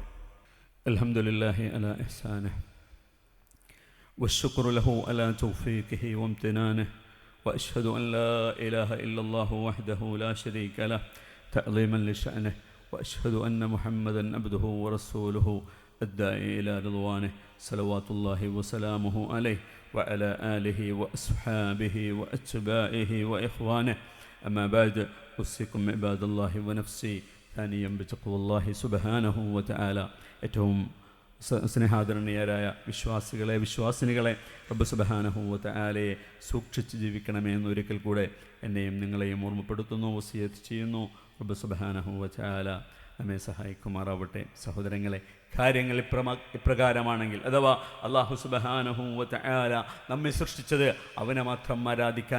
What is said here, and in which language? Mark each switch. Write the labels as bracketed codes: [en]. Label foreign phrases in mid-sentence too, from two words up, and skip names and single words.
[ar] الحمد لله على إحسانه والشكر له على توفيقه وامتنانه وأشهد أن لا إله إلا الله وحده لا شريك له تعظيما لشأنه وأشهد أن محمدا عبده ورسوله الداعي إلى رضوانه صلوات الله وسلامه عليه وعلى آله وأصحابه وأتباعه وإخوانه. أما بعد، أوصيكم عباد الله ونفسي ثانيا بتقوى الله سبحانه وتعالى. [ml] ഏറ്റവും സ്നേഹാദരണീയരായ വിശ്വാസികളെ, വിശ്വാസിനികളെ, റബ്ബ് [ar] سبحانه وتعالى [ml] സൂക്ഷിച്ച് ജീവിക്കണമേ എന്നൊരിക്കൽ കൂടെ എന്നെയും നിങ്ങളെയും ഓർമ്മപ്പെടുത്തുന്നു, വസിയത്ത് ചെയ്യുന്നു. റബ്ബ് [ar] سبحانه وتعالى [ml] നമ്മെ സഹായിക്കുമാറാവട്ടെ. സഹോദരങ്ങളെ, കാര്യങ്ങൾ ഇപ്രകാരമാണെങ്കിൽ, അഥവാ അല്ലാഹു [ar] سبحانه وتعالى [ml] നമ്മെ സൃഷ്ടിച്ചത് അവനെ മാത്രം ആരാധിക്കാൻ